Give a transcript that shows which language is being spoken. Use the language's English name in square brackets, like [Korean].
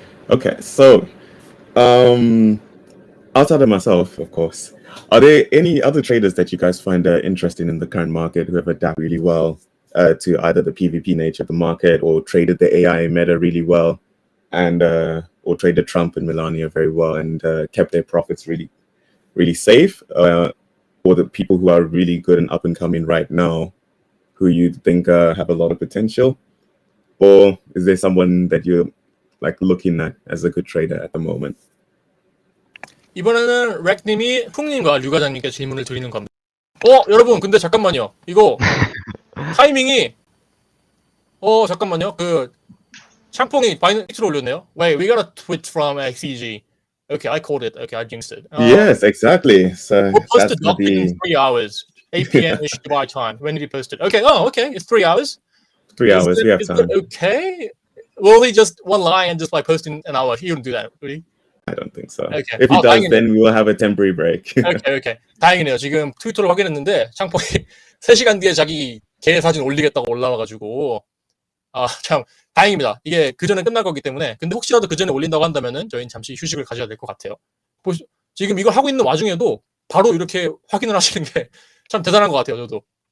[English] Okay, so outside of myself, of course, are there any other traders that you guys find interesting in the current market who have adapted really well to either the PvP nature of the market, or traded the AI meta really well, and or traded Trump and Melania very well and kept their profits really, really safe? Or the people who are really good and up and coming right now, who you think have a lot of potential? Or is there someone that you're like looking at as a good trader at the moment? [Korean] 이번에는 렉님이 쿵님과 류 과장님께 질문을 드리는 겁니다. 여러분, 근데 잠깐만요. 이거 타이밍이 잠깐만요. 그 샹뽕이 마이너스로 올렸네요. [English] Wait, we got a tweet from XCG. Okay, I called it. Okay, I jinxed it. Yes, exactly. So we'll post that's it gonna be in 3 hours, 8 p.m.-ish Dubai time. When did he post it? Okay. Okay. It's 3 hours. 3 hours. We have Is time. that okay? Will he just one line and just by posting an hour? He wouldn't do that, would he? I don't think so. Okay. If he does, [Korean] 다행이네요. [English] then we will have a temporary break. [Korean] 오케이. 다행이네요. 지금 트위터를 확인했는데 샹뽕이 3시간 뒤에 자기 개 사진 올리겠다고 올라와가지고 참 다행입니다. 이게 그 전에 끝날 거기 때문에. 근데 혹시라도 그 전에 올린다고 한다면은 저희는 잠시 휴식을 가져야 될 것 같아요. 지금 이걸 하고 있는 와중에도 바로 이렇게 확인을 하시는 게 참 대단한 것 같아요. 저도.